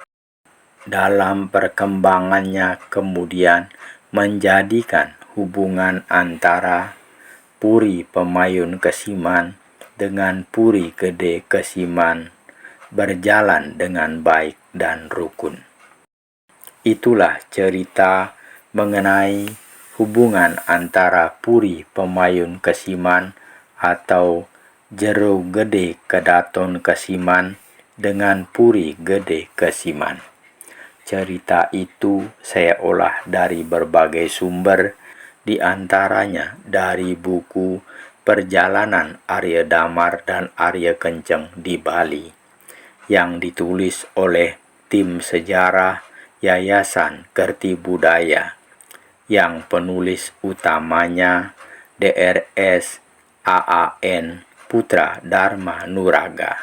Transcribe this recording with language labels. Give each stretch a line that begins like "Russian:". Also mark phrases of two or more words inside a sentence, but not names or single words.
Indonesian: Dalam perkembangannya kemudian menjadikan hubungan antara Puri Pemayun Kesiman dengan Puri Gede Kesiman berjalan dengan baik dan rukun. Itulah cerita mengenai hubungan antara Puri Pemayun Kesiman atau Jero Gede Kedaton Kesiman dengan Puri Gede Kesiman. Cerita itu saya olah dari berbagai sumber, di antaranya dari buku Perjalanan Arya Damar dan Arya Kenceng di Bali yang ditulis oleh tim sejarah Yayasan Kerti Budaya, yang penulis utamanya Drs AAN Putra Dharma Nuraga.